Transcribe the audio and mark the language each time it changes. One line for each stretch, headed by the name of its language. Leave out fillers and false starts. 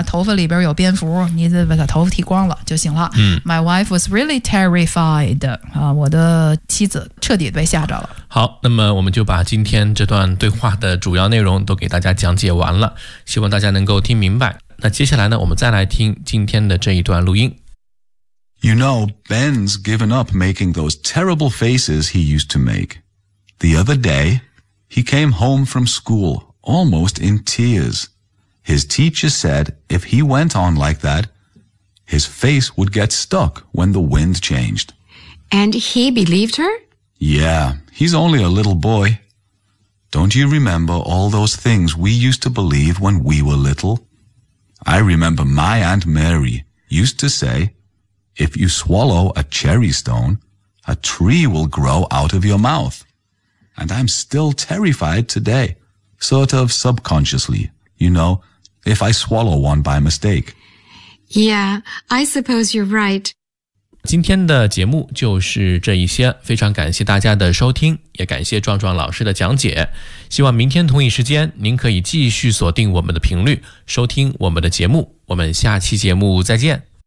Chinese: 头发里边有蝙蝠，你得把他头发剃光了就行了、
English: My wife was really terrified、
Chinese: 我的妻子彻底被吓着了。好，那么我们就把今天这段对话的主要内容都给大家讲解完了，希望大家能够听明白。那接下来呢，我们再来听今天的这一段录音。
English: You know, Ben's given up making those terrible faces he used to make. The other day, he came home from school almost in tears. His teacher said if he went on like that, his face would get stuck when the wind changed. And he believed her? Yeah, he's only a little boy. Don't you remember all those things we used to believe when we were little? I remember my Aunt Mary used to say, if you swallow a cherry stone, a tree will grow out of your mouth. And I'm still terrified today, sort of subconsciously, you know, if I swallow one by mistake. Yeah, I suppose you're right.
Chinese: 今天的节目就是这一些，非常感谢大家的收听，也感谢壮壮老师的讲解。希望明天同一时间，您可以继续锁定我们的频率，收听我们的节目。我们下期节目再见。